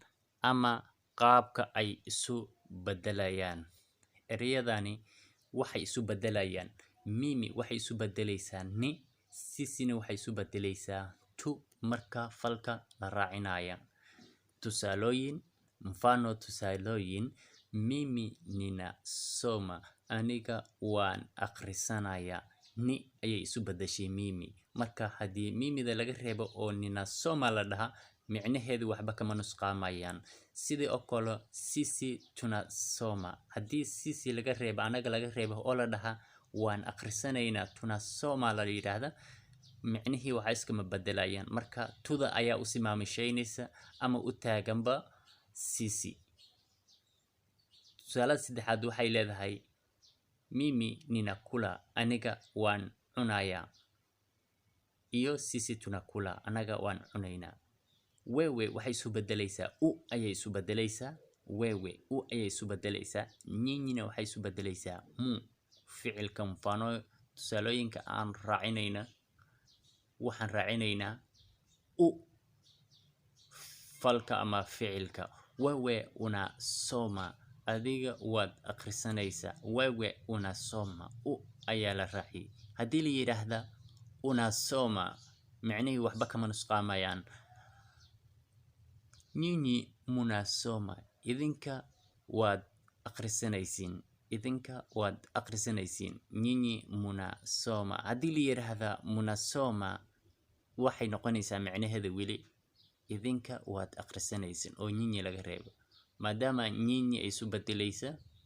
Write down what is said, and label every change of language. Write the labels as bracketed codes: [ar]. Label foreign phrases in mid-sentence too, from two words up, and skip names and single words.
[so] ama qaabka ay isu bedelayaan ereyadani waxay isu bedelayaan mimi waxay isu bedelaysaa ni sisina waxay isu bedelaysaa tu marka falka la raacinaya tusaalooyin mfano tusaalooyin [sw] mimi ninasoma [so] aniga waan akhrisanaya ni ayay isu bedeshay mimi marka haddii mimida laga reebo oo ninasoma la dhaha micnaheedu waxba kama nusqaamayaan sidii oo kale [sw] sisi tunasoma [so] haddii sisi laga reebo anaga laga reebo oo la dhaha waan akhrisanaynaa tunasoma la yiraahdaa micnihii waxa iskama bedelayaan marka tuda ayaa u simaamishaynaysa ama u taaganba sisi su'aalaha saddexaad waxay leedahay [sw] mimi ninakula [so] aniga waan cunaya iyo [sw] sisi tunakula [so] anaga waan cunaynaa wewe waxay isu bedelaysaa u ayay isu bedelaysaa wewe u ayay isu bedelaysaa nyinyina waxay isu bedelaysaa mu ficilka mfano tusaalooyinka aan raacinayna waxaan raacinaynaa u falka ama ficilka [sw] wewe unasoma [so] adiga waad akhrisanaysaa [sw] wewe unasoma [so] u ayaa la raaciyay haddii la yiraahdo unasoma micnihii waxba kama nusqaamayaan [sw] nyinyi munasoma [so] idinka waad akhrisanaysiin [sw] nyinyi munasoma [so] haddii la yiraahdo munasoma waxay noqonaysaa micnaheedu weli idinka waad akhrisanaysiin oo nyinyi laga reebo maadaama nyinyi ay isu bedelaysa